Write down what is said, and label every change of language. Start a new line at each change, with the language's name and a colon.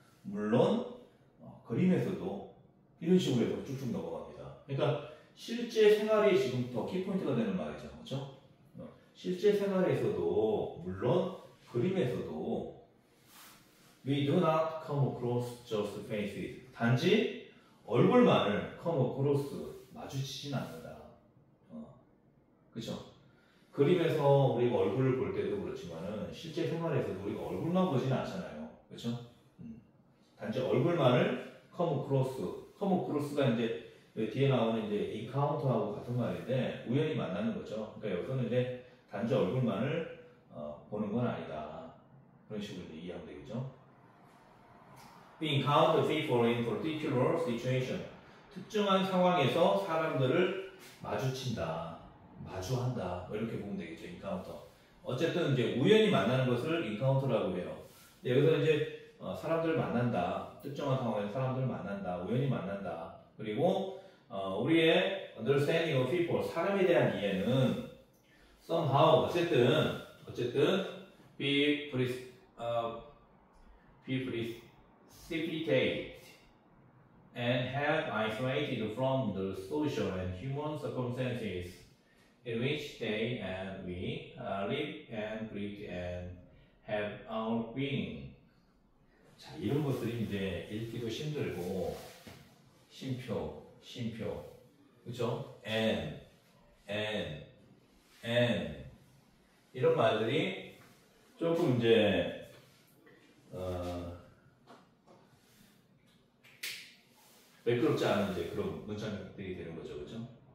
Korean: 물론 그림에서도 이런 식으로 해서 쭉쭉 넘어갑니다. 그러니까 실제 생활이 지금 더 키포인트가 되는 말이죠. 그렇죠? 실제 생활에서도 물론 그림에서도
English: we do not come across just faces.
Korean: 단지 얼굴만을 come across 마주치진 않는다. 그렇죠? 그림에서 우리가 얼굴을 볼 때도 그렇지만은 실제 생활에서도 우리가 얼굴만 보지는 않잖아요. 그렇죠? 단지 얼굴만을 come across가 이제 뒤에 나오는 이제 encounter하고 같은 말인데 우연히 만나는 거죠. 그러니까 여기서는 이제 단지 얼굴만을 보는 건 아니다. 그런 식으로 이제 이해하면 되겠죠.
English: We encounter people in particular situation.
Korean: 특정한 상황에서 사람들을 마주친다. 마주한다. 뭐 이렇게 보면 되겠죠. encounter. 어쨌든 이제 우연히 만나는 것을 encounter라고 해요. 여기서 이제 사람들을 만난다. 특정한 상황에서 사람들을 만난다. 우연히 만난다. 그리고 우리의
English: understanding of people,
Korean: 사람에 대한 이해는
English: somehow
Korean: 어쨌든
English: be precipitate and have isolated from the social and human circumstances in which they and we live and breathe and have our being.
Korean: 자, 이런 것들이 이제 읽기도 힘들고 쉼표, 그렇죠? and 이런 말들이 조금 이제 매끄럽지 않은 이제 그런 문장들이 되는 거죠, 그렇죠?